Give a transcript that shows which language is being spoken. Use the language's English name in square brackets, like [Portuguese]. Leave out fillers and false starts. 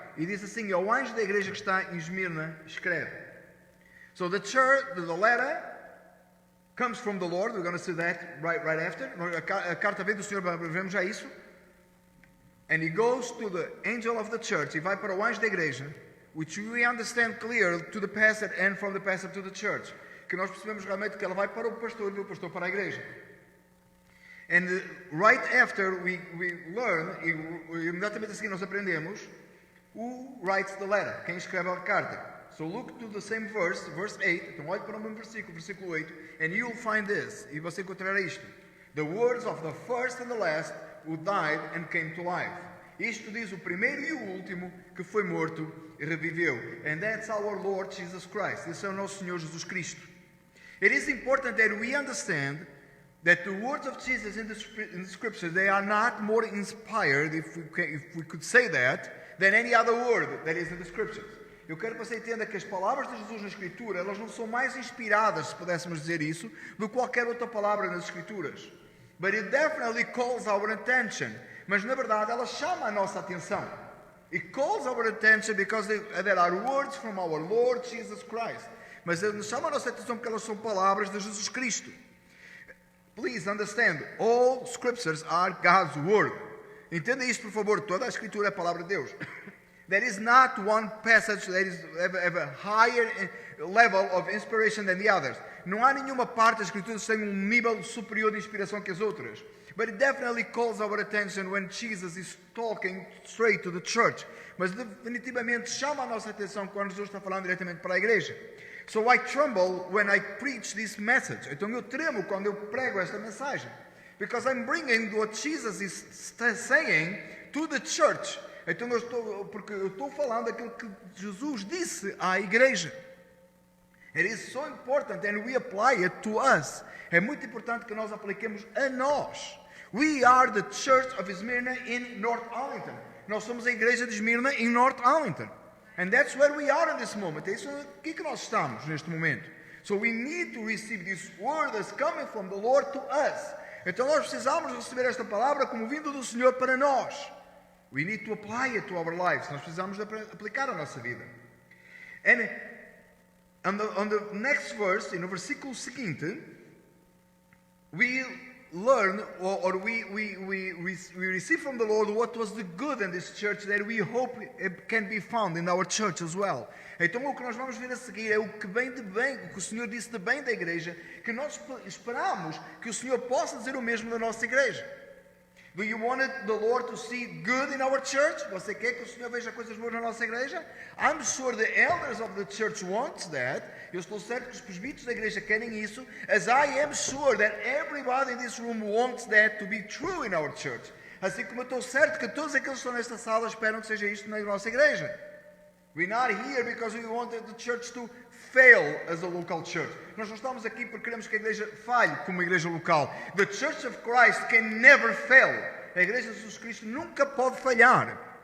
[Portuguese] E diz assim, ao anjo da igreja que está em Esmirna, escreve. [English] So the church, the letter, comes from the Lord. We're going to see that right after. [Portuguese] A carta vem do Senhor, vemos já isso. [English] And he goes to the angel of the church. [Portuguese] E vai para o anjo da igreja, [English] which we understand clear to the pastor and from the pastor to the church. [Portuguese] Que nós percebemos realmente que ela vai para o pastor e do pastor para a igreja. [English] And right after we learn, [Portuguese] imediatamente a seguir nós aprendemos, [English] who writes the letter, [Portuguese] quem escreve a carta. [English] So look to the same verse 8, [Portuguese] então olhe para o mesmo versículo 8, [English] and you'll find this, [Portuguese] e você encontrará isto. [English] The words of the first and the last who died and came to life. [Portuguese] Isto diz o primeiro e o último que foi morto e reviveu. [English] And that's our Lord Jesus Christ. [Portuguese] Esse é o nosso Senhor Jesus Cristo. [English] It is important that we understand that the words of Jesus in the Scripture, they are not more inspired, if we could say that, than any other word that is in the Scriptures. [Portuguese] Eu quero que você entenda que as palavras de Jesus na Escritura, elas não são mais inspiradas, se pudéssemos dizer isso, do que qualquer outra palavra nas Escrituras. [English] But it definitely calls our attention. [Portuguese] Mas, na verdade, ela chama a nossa atenção. [English] It calls our attention because there are words from our Lord Jesus Christ. [Portuguese] Mas chama a nossa atenção porque elas são palavras de Jesus Cristo. [English] Please understand, all scriptures are God's word. [Portuguese] Entenda isto, por favor, toda a Escritura é a palavra de Deus. [English] There is not one passage that have a higher level of inspiration than the others. [Portuguese] Não há nenhuma parte da Escritura que tenha nível superior de inspiração que as outras. [English] But it definitely calls our attention when Jesus is talking straight to the church. [Portuguese] Mas definitivamente chama a nossa atenção quando Jesus está falando diretamente para a igreja. [English] So I tremble when I preach this message. [Portuguese] Então eu tremo quando eu prego esta mensagem. [English] Because I'm bringing what Jesus is saying to the church. [Portuguese] Então porque eu estou falando aquilo que Jesus disse à igreja. [English] It is so important and we apply it to us. [Portuguese] É muito importante que nós apliquemos a nós. [English] We are the church of Smyrna in North Arlington. [Portuguese] Nós somos a igreja de Esmirna em North Arlington. [English] And that's where we are in this moment. [Portuguese] É isso aqui que nós estamos neste momento. [English] So we need to receive this word that's coming from the Lord to us. [Portuguese] Então nós precisamos receber esta palavra como vindo do Senhor para nós. [English] We need to apply it to our lives. [Portuguese] Nós precisamos aplicar a nossa vida. [English] And on the next verse, [Portuguese] no versículo seguinte, [English] we learn or we receive from the Lord what was the good in this church that we hope it can be found in our church as well. [Portuguese] Então o que nós vamos ver a seguir é o que vem de bem, o que o Senhor disse de bem da igreja, que nós esperamos que o Senhor possa dizer o mesmo da nossa igreja. [English] Do you want the Lord to see good in our church? [Portuguese] Você quer que o Senhor veja coisas boas na nossa igreja? [English] I'm sure the elders of the church want that. [Portuguese] Eu estou certo que os presbíteros da igreja querem isso. [English] As I am sure that everybody in this room wants that to be true in our church. [Portuguese] Assim como eu estou certo que todos aqueles que estão nesta sala esperam que seja isto na nossa igreja. [English] We're not here because we want the church to fail as a local church. [Portuguese] Nós não estamos aqui porque queremos que a igreja falhe como uma igreja local. [English] The Church of Christ can never fail. [Portuguese] A igreja de Jesus Cristo nunca pode falhar.